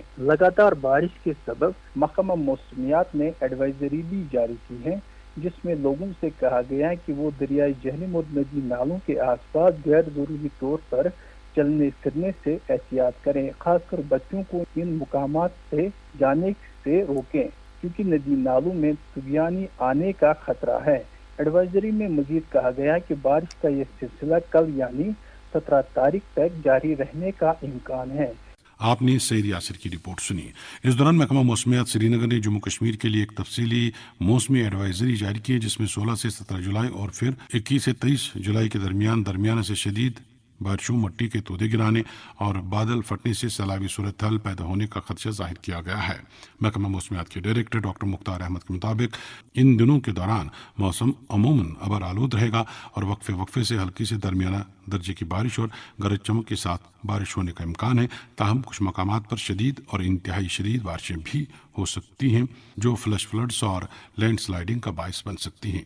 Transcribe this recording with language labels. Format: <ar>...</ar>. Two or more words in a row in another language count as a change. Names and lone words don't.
<ur>لگاتار بارش کے سبب محکمہ موسمیات نے ایڈوائزری بھی جاری کی ہے، جس میں لوگوں سے کہا گیا ہے کہ وہ دریائے جہلم اور ندی نالوں کے آس پاس غیر ضروری طور پر چلنے پھرنے سے احتیاط کریں، خاص کر بچوں کو ان مقامات سے جانے سے روکیں کیونکہ ندی نالوں میں طوفانی آنے کا خطرہ ہے۔ ایڈوائزری میں مزید کہا گیا کہ بارش کا یہ سلسلہ کل یعنی 17 تاریخ تک جاری رہنے کا امکان ہے۔ آپ نے سعید یاسر کی رپورٹ سنی۔ اس دوران محکمہ موسمیات سری نگر نے جموں کشمیر کے لیے ایک تفصیلی موسمی ایڈوائزری جاری کی ہے، جس میں 16 سے 17 جولائی اور پھر 21 سے 23 جولائی کے درمیان سے شدید بارشوں، مٹی کے تودے گرانے اور بادل پھٹنے سے سیلابی صورتحال پیدا ہونے کا خدشہ ظاہر کیا گیا ہے۔ محکمہ موسمیات کے ڈائریکٹر ڈاکٹر مختار احمد کے مطابق ان دنوں کے دوران موسم عموماً ابر آلود رہے گا اور وقفے سے ہلکی سے درمیانہ درجے کی بارش اور گرج چمک کے ساتھ بارش ہونے کا امکان ہے، تاہم کچھ مقامات پر شدید اور انتہائی شدید بارشیں بھی ہو سکتی ہیں جو</ur> <en>flash floods</en> <ur>اور</ur> <en>land sliding</en> <ur>کا باعث بن سکتی ہیں۔</ur>